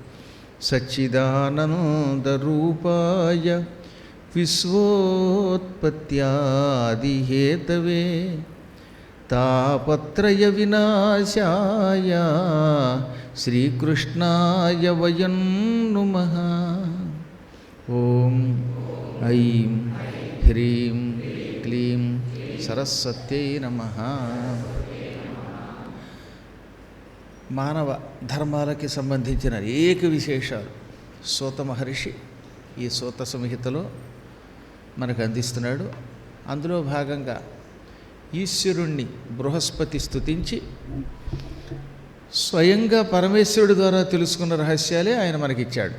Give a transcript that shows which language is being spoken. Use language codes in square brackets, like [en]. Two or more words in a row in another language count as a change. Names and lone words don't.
[sa] सच्चिदानन्दरूपाय विश्वोत्पत्त्यादिहेतवे तापत्रय विनाशाय श्रीकृष्णाय वयं नुमः। ओम ऐं ह्रीं क्लीं सरस्वत्यै नमः। [te] మానవ ధర్మాలకి సంబంధించిన అనేక విశేషాలు సూత మహర్షి ఈ సూత సంహితలో మనకు అందిస్తున్నాడు. అందులో భాగంగా ఈశ్వరుణ్ణి బృహస్పతి స్తుతించి స్వయంగా పరమేశ్వరుడి ద్వారా తెలుసుకున్న రహస్యాలే ఆయన మనకిచ్చాడు.